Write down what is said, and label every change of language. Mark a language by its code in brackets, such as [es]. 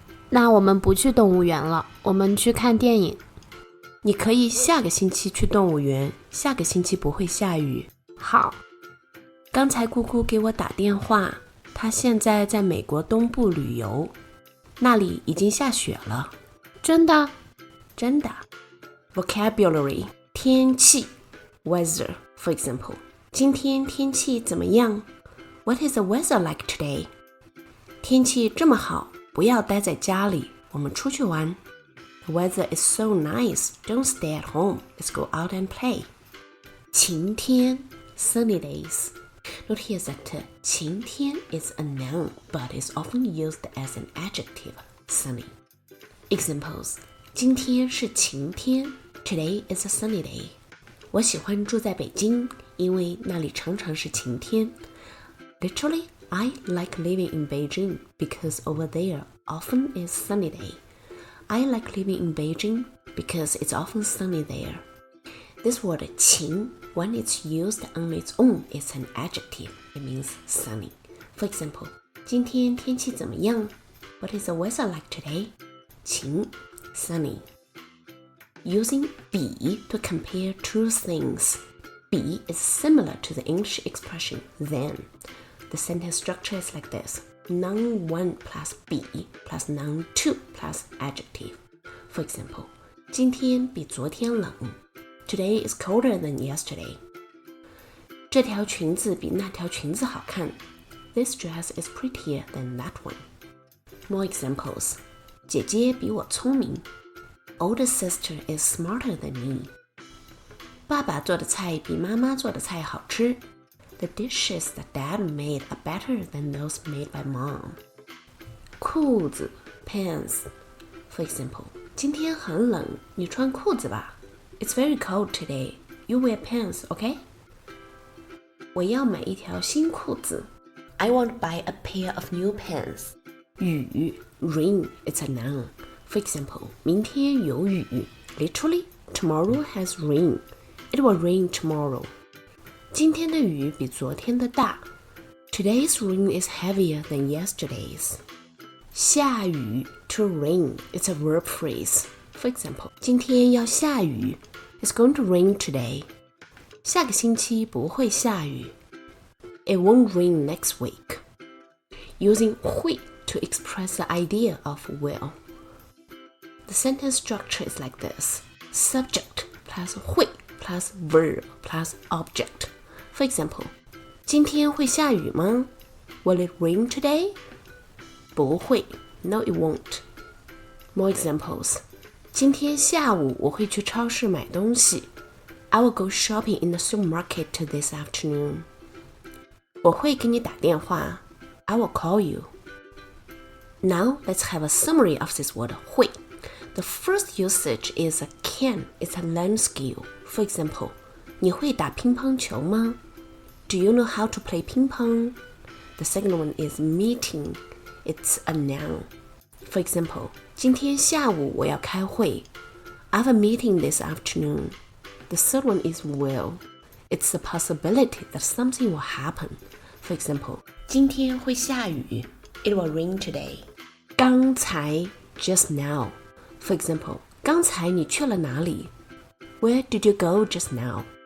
[zh] 那我们不去动物园了，我们去看电影。你可以下个星期去动物园，下个星期不会下雨。好。刚才姑姑给我打电话，她现在在美国东部旅游，那里已经下雪了。真的？真的。 [en] Vocabulary 天气 weather. For example, [zh] 今天天气怎么样？ [en] What is the weather like today? [zh] 天气这么好，不要待在家里，我们出去玩。 [en] The weather is so nice. Don't stay at home. Let's go out and play. 晴天 sunny days. Note here that 晴天 is a noun, but is often used as an adjective, sunny. Examples. [zh] 今天是晴天 [en] Today is a sunny day. [zh] 我喜欢住在北京，因为那里常常是晴天。 [en] Literally, I like living in Beijing because over there often is sunny day. I like living in Beijing because it's often sunny there. This word 晴 when it's used on its own, is an adjective. It means sunny. For example, [zh] 今天天气怎么样？ [en] What is the weather like today? 晴 sunny. Using be to compare two things. Be is similar to the English expression then. The sentence structure is like this. Noun 1 plus be plus noun 2 plus adjective. For example, [zh] 今天比昨天冷。 [en] Today is colder than yesterday. [zh] 这条裙子比那条裙子好看。 [en] This dress is prettier than that one. More examples. [zh] 姐姐比我聪明。 [en] Older sister is smarter than me. [zh] 爸爸做的菜比妈妈做的菜好吃。 [en] The dishes that Dad made are better than those made by Mom. 裤子 pants. For example, [zh] 今天很冷，你穿裤子吧。 [en] It's very cold today. You wear pants, okay? [zh] 我要买一条新裤子。 [en] I want to buy a pair of new pants. 雨 rain, it's a noun. For example, [zh] 明天有雨。 [en] Literally, tomorrow has rain. It will rain tomorrow. [zh] 今天的雨比昨天的大。 [en] Today's rain is heavier than yesterday's. 下雨 to rain, it's a verb phrase. For example, [zh] 今天要下雨。 [en] It's going to rain today. [zh] 下个星期不会下雨。 [en] It won't rain next week. Using 会 to express the idea of will. The sentence structure is like this. Subject plus 会 plus verb plus object. For example, [zh] 今天会下雨吗？ [en] Will it rain today? 不会 No, it won't. More examples. [zh] 今天下午我会去超市买东西。 [en] I will go shopping in the supermarket this afternoon. [zh] 我会给你打电话。 [en] I will call you. Now, let's have a summary of this word 会。 The first usage is a can. It's a learned skill. For example, [zh] 你会打乒乓球吗？ [en] Do you know how to play ping pong? The second one is meeting. It's a noun. For example, [zh] 今天下午我要开会。 [en] I have a meeting this afternoon. The third one is will. It's a possibility that something will happen. For example, [zh] 今天会下雨。 [en] It will rain today. 刚才 just now. For example, [zh] 刚才你去了哪里 [en] Where did you go just now?